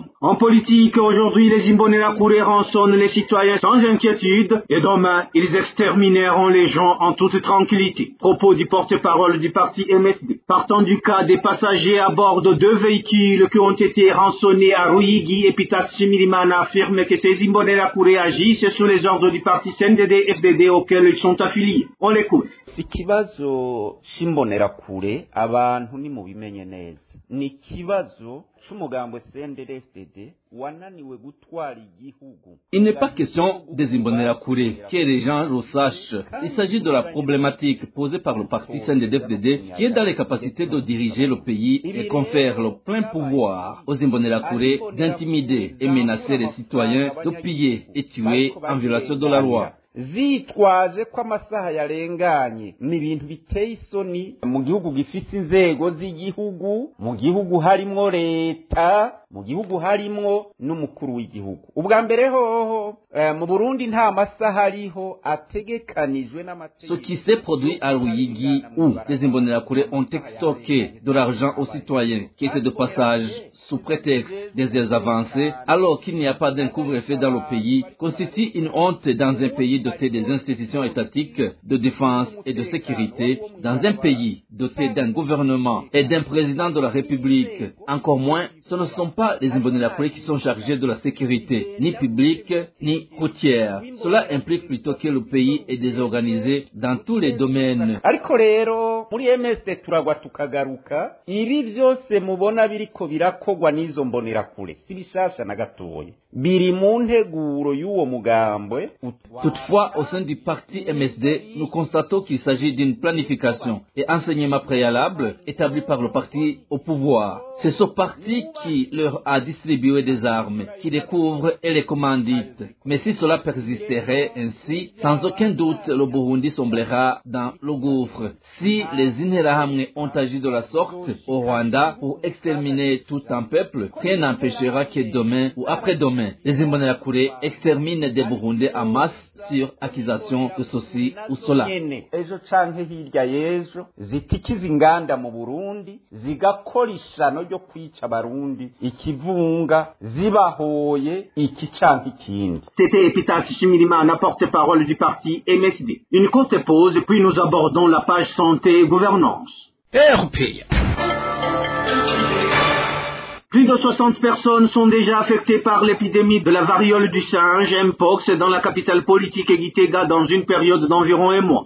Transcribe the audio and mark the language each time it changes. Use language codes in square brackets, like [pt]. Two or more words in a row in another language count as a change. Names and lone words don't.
[fr] En politique, aujourd'hui, les Imbonerakure rançonnent les citoyens sans inquiétude et demain, ils extermineront les gens en toute tranquillité. Propos du porte-parole du parti MSD. Partant du cas des passagers à bord de 2 véhicules qui ont été rançonnés à Ruyigi, Epitas Shimirimana affirme que ces Imbonerakure agissent sous les ordres du parti CNDD-FDD auquel ils sont affiliés. On l'écoute. [rn] Ikibazo c'imbonerakure abantu ni mubimenye neza. Ni ikibazo c'umugambo CNDD-FDD wananiwe gutwara igihugu. [fr] Il n'est pas question des Imbonerakure, que les gens le sachent. Il s'agit de la problématique posée par le parti CNDD-FDD qui est dans les capacités de diriger le pays et confère le plein pouvoir aux Imbonerakure d'intimider et menacer les citoyens, de piller et tuer en violation de la loi. [rn] Zitwaje ko amasaha yarenganye ni ibintu biteye isoni mu gihugu gifite inzego z'igihugu, mu gihugu harimwo leta, mu gihugu harimwo n'umukuru w'igihugu. Ubwa mbere hoho mu Burundi nta masaha ariho ategekanijwe n'amategeko. [fr] Ce qui s'est produit à Ruyigi, où des Imbonerakure ont extorqué de l'argent aux citoyens qui étaient de passage sous prétexte des avancées, alors qu'il n'y a pas d'un couvre-feu dans le pays, constitue une honte dans un pays doté des institutions étatiques de défense et de sécurité, dans un pays doté d'un gouvernement et d'un président de la République. Encore moins, ce ne sont pas les Imbonerakure qui sont chargés de la sécurité, ni publique, ni routière. Cela implique plutôt que le pays est désorganisé dans tous les domaines. [rn] Ariko rero muri MSD turagwa tukagaruka ibi byose mubona biriko birakogwa n'izo mbonerakure sibishasha na gatoya biri mu nteguro y'uwo mugambwe. [fr] Toutefois, au sein du parti MSD, nous constatons qu'il s'agit d'une planification et enseignement préalable établi par le parti au pouvoir. C'est ce parti qui leur a distribué des armes, qui les couvre et les commandite. Mais si cela persisterait ainsi, sans aucun doute, le Burundi sombrera dans le gouffre. Si les Interahamwe ont agi de la sorte au Rwanda pour exterminer tout un peuple, rien n'empêchera que demain ou après-demain, les Imbonerakure exterminent des Burundais en masse sur accusation de ceci ou cela. [rn] Ejo canke hirya yejo zitikiza inganda mu Burundi zigakora ishano ryo kwica abarundi ikivunga zibahoye iki canke ikindi. [fr] C'était Epitas Shimirimana, porte-parole du parti MSD. Une courte pause, puis nous abordons la page santé et gouvernance. Plus de 60 personnes sont déjà affectées par l'épidémie de la variole du singe, Mpox, dans la capitale politique Gitega dans une période d'environ 1 mois.